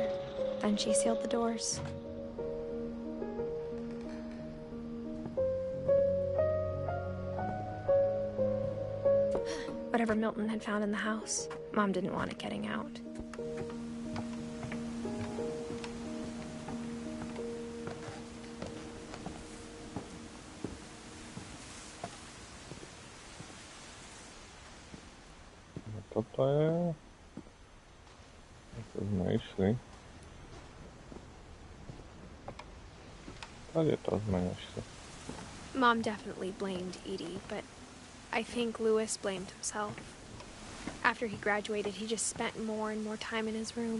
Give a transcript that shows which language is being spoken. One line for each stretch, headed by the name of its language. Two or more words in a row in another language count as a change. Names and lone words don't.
English: Then she sealed the doors. Whatever Milton had found in the house, Mom didn't want it getting out.
Slovak: Toto je... To sme išli. Tady to sme nešli.
English: Mom definitely blamed Edie, but I think Louis blamed himself. After he graduated, he just spent more and more time in his room.